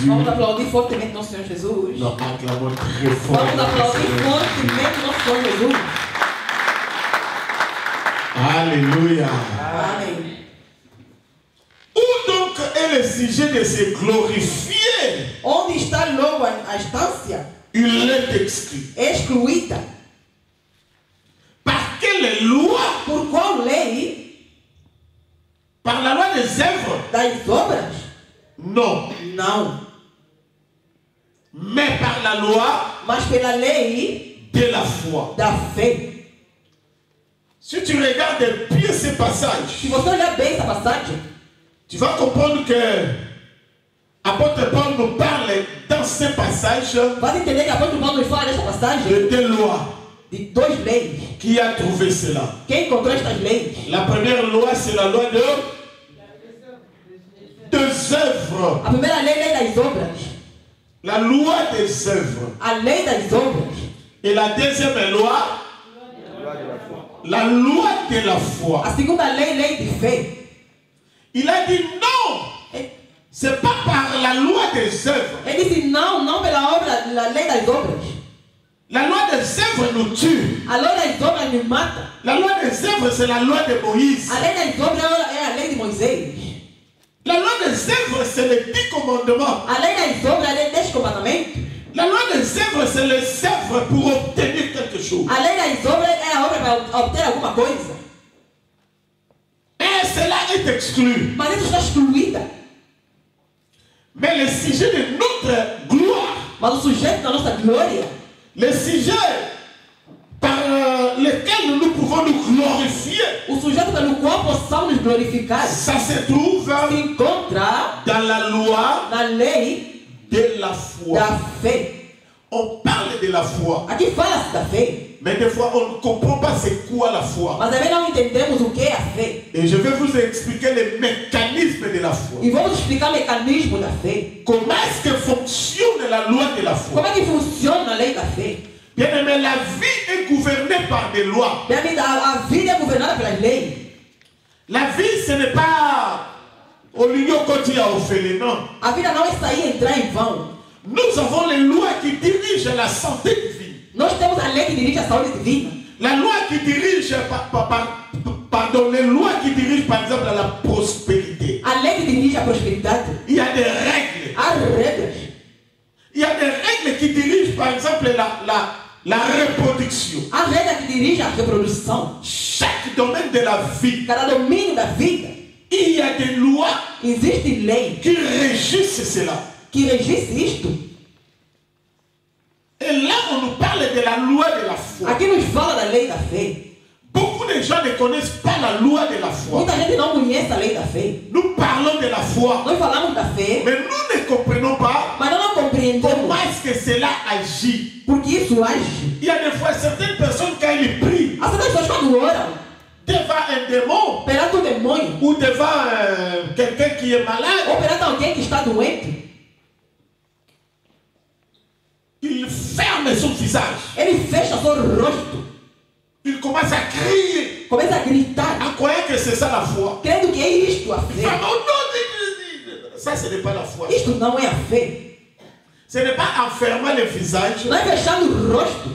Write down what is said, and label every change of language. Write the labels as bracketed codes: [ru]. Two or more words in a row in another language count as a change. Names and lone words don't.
[pt] Vamos aplaudir fortemente nosso Senhor Jesus. [fr] Non, acclamons très fort. [pt] Vamos [fr] notre [pt] aplaudir [fr] Seigneur. [pt] fortemente nosso Senhor Jesus. [fr] Alléluia. [pt] Amém. [fr] Où donc est le sujet de se glorifier? [pt] Onde está logo a instância? [fr] Il est exclu. [pt] Excluída. [fr] Par quelle loi? [pt] Por qual lei? [fr] Par la loi des œuvres? [pt] Das obras? [fr] Non. [pt] Não. [fr] Mais par la loi [pt] Mas pela lei [fr] de la foi. [pt] da fé. [fr] Si tu regardes bien ce passage, [pt] Se você olhar bem essa passagem, [fr] tu vas comprendre que l'apôtre Paul nous parle dans ce passage [pt] vai entender que a apóstolo Paulo nos fala nessa passagem [fr] de deux lois. [pt] de duas leis. [fr] Qui a trouvé cela? [pt] Quem encontrou estas leis? [fr] La première loi, c'est la loi de deux œuvres. [pt] A primeira lei é a lei das obras. [fr] La loi des œuvres. [pt] A lei das obras. [fr] Et la deuxième loi, la loi de la foi. [pt] A segunda lei, lei de fé. [fr] Il a dit non. C'est pas par la loi des œuvres. [pt] Ele disse não, não pela obra, a lei das obras. [fr] La loi des œuvres nous tue. [pt] A lei das obras nos mata. [fr] La loi des œuvres, c'est la loi de Moïse. [pt] A lei das obras é a lei de Moisés. [fr] La loi des œuvres, c'est les 10 commandements. [pt] A lei das obras é a lei dos comandamentos. [fr] La loi des œuvres, c'est les œuvres pour obtenir quelque chose. [pt] A lei das obras é a obra para obter alguma coisa. [fr] Et cela est exclu. [pt] Mas isso está excluída. [fr] Mais le sujet de notre gloire, [pt] Mas o sujeito da nossa glória, [fr] le sujet par lequel nous pouvons nous glorifier, [pt] o sujeito pelo qual possamos nos glorificar, [fr] ça se trouve [pt] se encontra [fr] dans la loi [pt] na lei [fr] de la foi. [pt] da fé. [fr] On parle de la foi, [pt] Aqui fala-se da fé, [fr] mais des fois on ne comprend pas c'est quoi la foi. [pt] mas também não entendemos o que é a fé. [fr] Et je vais vous expliquer les mécanismes de la foi. [pt] E vamos explicar o mecanismo da fé. [fr] Comment est-ce que fonctionne la loi de la foi? [pt] Como é que funciona a lei da fé? [fr] Bien aimé, la vie est gouvernée par des lois. [pt] Bem, a vida é governada pelas leis. [fr] La vie, ce n'est pas au lieu quand il y a orphelin, non. [pt] A vida não é sair e entrar em vão. [fr] Nous avons les lois qui dirigent la santé divine. [pt] Nós temos a lei que dirige a saúde divina. [fr] La loi qui dirige, pardon, les lois qui dirigent par exemple à la prospérité. [pt] A lei que dirige a prosperidade. [fr] Il y a des règles. [pt] Há regras. [fr] Il y a des règles qui dirigent par exemple la reproduction. [pt] Há regra que dirige a reprodução. [fr] Chaque domaine de la vie, [pt] Cada domínio da vida. [fr] il y a des lois [pt] Existem leis [fr] qui régissent cela. [pt] que regissem isto. [fr] Et là, on nous parle de la loi de la foi. [pt] Aqui nos fala da lei da fé. [fr] Beaucoup de gens ne connaissent pas la loi de la foi. [pt] Muita gente não conhece a lei da fé. [fr] Nous parlons de la foi, [pt] Nós falamos da fé, [fr] mais nous ne comprenons pas [pt] mas nós não compreendemos [fr] comment est-ce que cela agit. [pt] porque isso age. [fr] Il y a des fois certaines personnes quand ils prient [pt] As outras pessoas quando oram [fr] devant un démon [pt] perante o demônio [fr] ou devant quelqu'un qui est malade, [pt] ou perante alguém que está doente, [fr] il ferme son visage. [pt] ele fecha seu rosto, [fr] Il commence à crier [pt] começa a gritar, [fr] en croyant que c'est ça la foi. [pt] crendo que é isto a fé. [fr] Vraiment, non, ça ce n'est pas la foi. [pt] Isto não é a fé. [fr] Ce n'est pas en fermant le visage [pt] Não é fechando o rosto